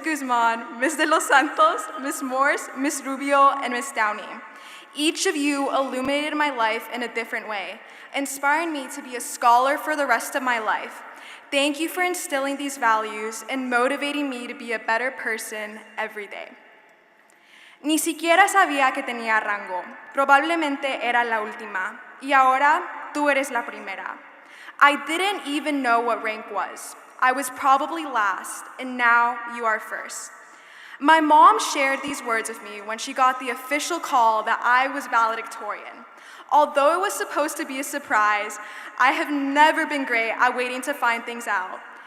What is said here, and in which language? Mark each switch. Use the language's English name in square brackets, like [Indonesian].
[English] Guzman, Ms. De Los Santos, Ms. Morse, Ms. Rubio, and Ms. Downey. Each of you illuminated my life in a different way, inspiring me to be a scholar for the rest of my life. Thank you for instilling these values and motivating me to be a better person every day. [Spanish] Ni siquiera sabía que tenía rango. Probablemente era la última. Y ahora, tú eres la primera. [English] I didn't even know what rank was. I was probably last, and now you are first. My mom shared these words with me when she got the official call that I was valedictorian. Although it was supposed to be a surprise, I have never been great at waiting to find things out.